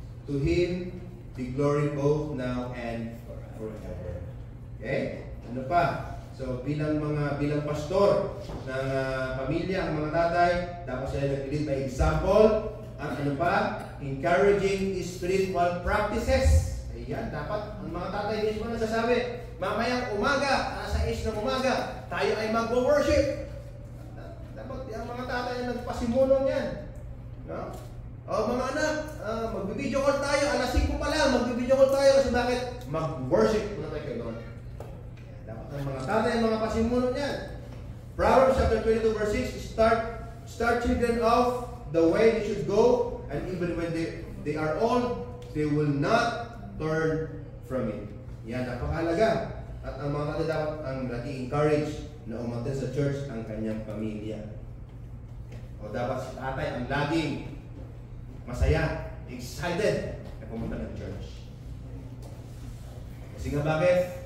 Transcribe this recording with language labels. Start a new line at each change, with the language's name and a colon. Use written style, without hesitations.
English: To Him be glory both now and forever.
Filipino: Okay? Ano pa? So bilang pastor ng pamilya, ang mga tatay, dapat sila nag-lead by example. At ano pa?
English: Encouraging spiritual practices.
Filipino: Ayan, dapat ang mga tatay mismo nagsasabi, mamayang umaga, nasa 6 ng umaga, tayo ay mag-worship. Dapat ang mga tatay ay nagpasimuno niyan. No? O mga anak, mag-video call tayo, alas 5 pa lang, mag-video call tayo kasi bakit? Mag-worship muna tayo kay Lord. Dapat ang mga tatay ay mga pasimuno niyan.
English: Proverbs chapter 22 verse 6, start children off the way they should go, and even when they are old, they will not turn from it.
Filipino: Yan, napakahalaga. At ang mga tatay dapat ang nag-i-encourage na umattend sa church ang kanyang pamilya. O dapat si tatay ang laging masaya, excited na pumunta ng church. Kasi nga bakit?